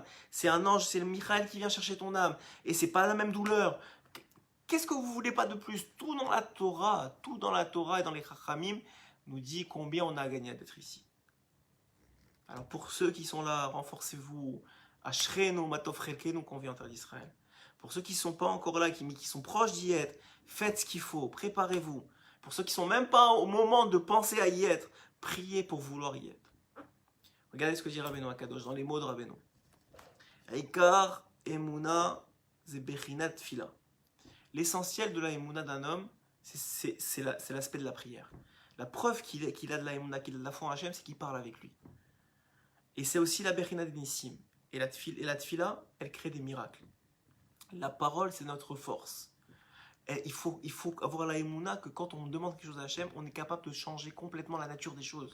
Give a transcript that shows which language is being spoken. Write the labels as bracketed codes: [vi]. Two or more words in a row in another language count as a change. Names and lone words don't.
[fr] C'est un ange, c'est le Michael qui vient chercher ton âme. Et c'est pas la même douleur. Qu'est-ce que vous voulez pas de plus? Tout dans la Torah et dans les Chachamim nous dit combien on a à gagner d'être ici. Alors pour ceux qui sont là, renforcez-vous. [he] אשרינו מה טוב חלקנו [fr] qu'on vit en terre d'Israël. Pour ceux qui ne sont pas encore là, qui sont proches d'y être, faites ce qu'il faut, préparez-vous. Pour ceux qui ne sont même pas au moment de penser à y être, priez pour vouloir y être. Regardez ce que dit Rabbeinu Akadosh dans les mots de Rabbeinu. [he] עיקר אמונה זה בחינת תפילה. [fr] L'essentiel de la emuna d'un homme, c'est l'aspect de la prière. La preuve qu'il a de la emuna, qu'il a de la foi en Hachem, c'est qu'il parle avec lui. Et c'est aussi la [he] בחינת ניסים. [fr] Et la tfila, elle crée des miracles. La parole, c'est notre force. Et il faut avoir la émouna que quand on demande quelque chose à Hachem, on est capable de changer complètement la nature des choses.